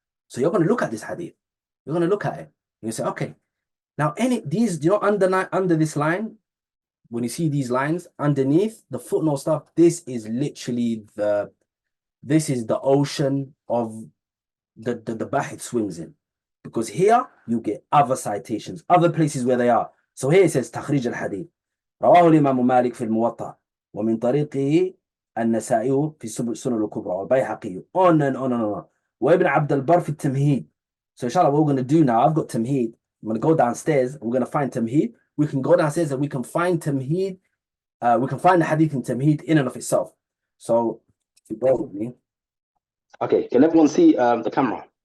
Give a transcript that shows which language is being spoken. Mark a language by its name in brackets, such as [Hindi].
[English] So you're going to look at this hadith. You're going to look at it. You say, okay, now these, you know, under this line, when you see these lines underneath the footnote stuff, this is literally the ocean of the bahith swims in. Because here you get other citations, other places where they are. So here it says [Arabic] تخريج الحديث رواه الإمام مالك في الموطأ ومن طريقه النسائي في السنن الكبرى والبيهقي [English] on and on and on. [Arabic] وابن عبد البر في التمهيد. [English] So inshallah, what we're going to do now, I've got tamheed. I'm going to go downstairs and we're going to find tamheed. We can go downstairs and we can find tamheed. We can find the hadith in tamheed in and of itself. So if you bear with me. Okay, can everyone see the camera?